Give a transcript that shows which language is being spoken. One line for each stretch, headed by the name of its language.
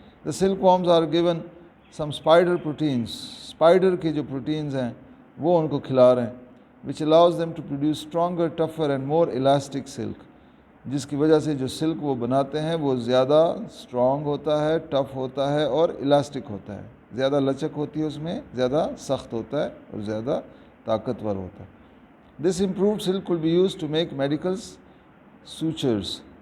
English: The silkworms are given some spider proteins.
Urdu: Spider کے جو proteins ہیں وہ ان کو کھلا رہے ہیں,
English: which allows them to produce stronger, tougher and more elastic silk.
Urdu: جس کی وجہ سے جو سلک وہ بناتے ہیں وہ زیادہ اسٹرانگ ہوتا ہے, ٹف ہوتا ہے اور الاسٹک ہوتا ہے, زیادہ لچک ہوتی ہے اس میں, زیادہ سخت ہوتا ہے اور زیادہ طاقتور ہوتا ہے.
English: This improved silk will be used to make medical sutures.